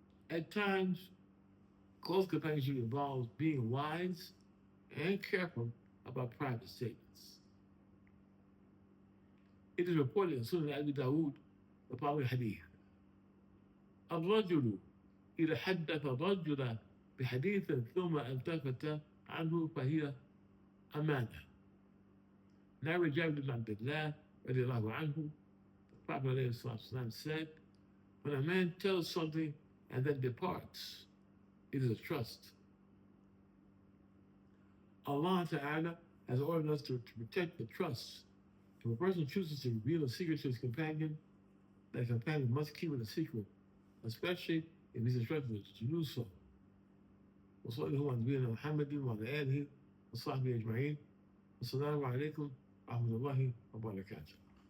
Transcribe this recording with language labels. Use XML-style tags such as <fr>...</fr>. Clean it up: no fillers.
<en>At times, close companionship involves being wise and careful about private statements. It is reported in Sunnah Abi Dawud, the following hadith.</en> <ar>الرجل إذا حدث رجلا بحديث ثم التفت عنه فهي أمانة.</ar> <en>Narrated Jabir bin Abdullah radiallahu anhu, the Prophet said, when a man tells something and then departs, it is a trust. Allah Ta'ala has ordered us to protect the trust. If a person chooses to reveal a secret to his companion, that companion must keep it a secret, especially if he's instructed to do so.</en> <ar>وصلى الله على نبينا محمد وعلى آله وصحبه أجمعين. والسلام عليكم ورحمة الله وبركاته.</ar>